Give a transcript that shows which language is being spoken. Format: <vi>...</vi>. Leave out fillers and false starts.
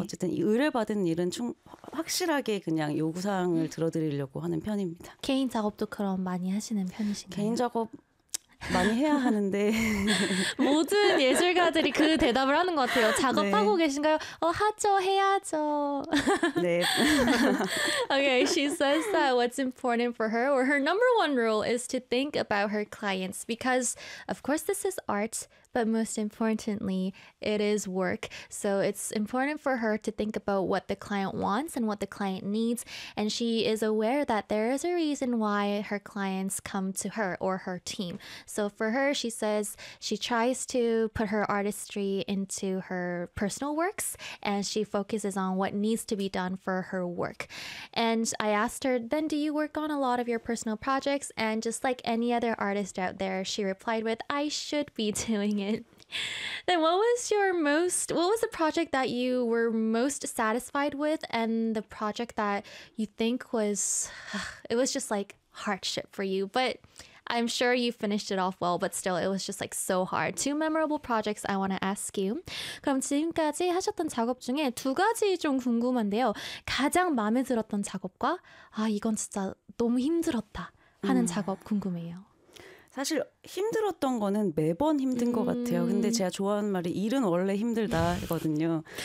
<ko>어쨌든 이 의뢰받은 일은 확실하게 그냥 요구사항을 들어드리려고 하는 편입니다. 개인 작업도 그럼 많이 하시는 개인 편이신가요? 작업 많이 해야 모든 예술가들이 그 대답을 하는 것 같아요. 하는데. 작업하고 계신가요? 하죠, 해야죠.</ko> <en>Okay, she says that what's important for her, or her number one rule, is to think about her clients because, of course, this is art, but most importantly, it is work. So it's important for her to think about what the client wants and what the client needs. And she is aware that there is a reason why her clients come to her or her team. So for her, she says she tries to put her artistry into her personal works and she focuses on what needs to be done for her work. And I asked her, then do you work on a lot of your personal projects? And just like any other artist out there, she replied with, I should be doing it. Then what was the project that you were most satisfied with and the project that you think was, it was just like hardship for you, but I'm sure you finished it off well, but still, it was just like so hard. Two memorable projects I want to ask you.</en> <ko>그럼 지금까지 하셨던 작업 중에 두 가지 좀 궁금한데요. 가장 마음에 들었던 작업과, 이건 진짜 너무 힘들었다 하는 작업 궁금해요. 사실 힘들었던 거는 매번 힘든 것 같아요. 근데 제가 좋아하는 말이 일은 원래 힘들다거든요.</ko>